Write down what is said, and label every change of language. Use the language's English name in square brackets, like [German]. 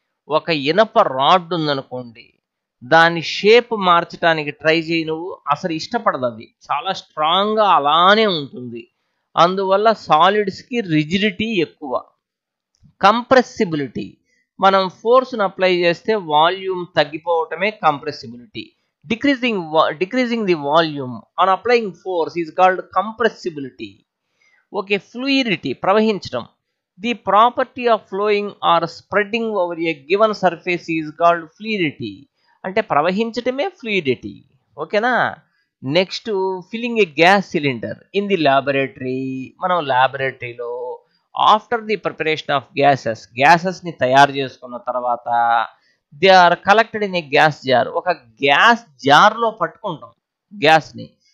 [Telugu] ఒక ఇనప రాడ్ ఉందనుకోండి, దాని షేప్ మార్చడానికి ట్రై చేయి నువ్వు, అసలు ఇష్టపడదు, అది చాలా స్ట్రాంగ్గా అలానే ఉంటుంది. అందువల్ల సాలిడ్స్కి రిజిడిటీ ఎక్కువ. కంప్రెసిబిలిటీ, మనం ఫోర్స్ను అప్లై చేస్తే volume తగ్గిపోవటమే compressibility. [English] decreasing the volume on applying force is called compressibility. Okay, fluidity, ప్రవహించడం. The property of flowing or spreading over a given surface is called fluidity. [Telugu] అంటే ప్రవహించటమే ఫ్లూయిడిటీ. ఓకేనా. [English] Next, filling a gas cylinder in the laboratory. మనం ల్యాబొరేటరీలో after the preparation of గ్యాసెస్ని [Telugu] తయారు చేసుకున్న తర్వాత [English] They are collected in a gas jar. [Telugu] ఒక gas జార్లో పట్టుకుంటాం గ్యాస్ని.